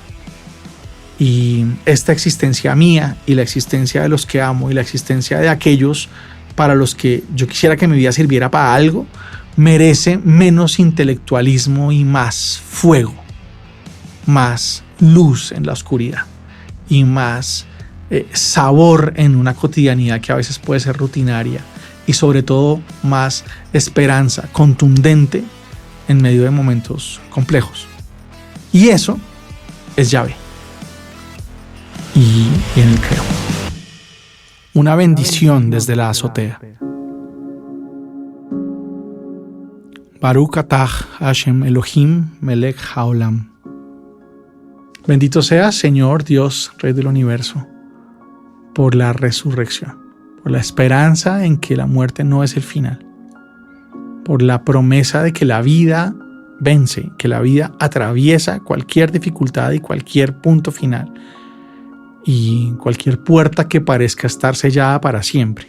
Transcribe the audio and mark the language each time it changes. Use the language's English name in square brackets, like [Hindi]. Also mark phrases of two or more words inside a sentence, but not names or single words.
[Spanish] Y esta existencia mía y la existencia de los que amo y la existencia de aquellos para los que yo quisiera que mi vida sirviera para algo, merece menos intelectualismo y más fuego, más luz en la oscuridad y más sabor en una cotidianidad que a veces puede ser rutinaria, y sobre todo más esperanza contundente en medio de momentos complejos. Y eso es Yahvé. Y en él creo. Una bendición desde la azotea. [Hebrew] ברוך אתה השם אלוהים מלך העולם. [Spanish] Bendito seas, Señor Dios, Rey del universo, por la resurrección, por la esperanza en que la muerte no es el final, por la promesa de que la vida vence, que la vida atraviesa cualquier dificultad y cualquier punto final y cualquier puerta que parezca estar sellada para siempre.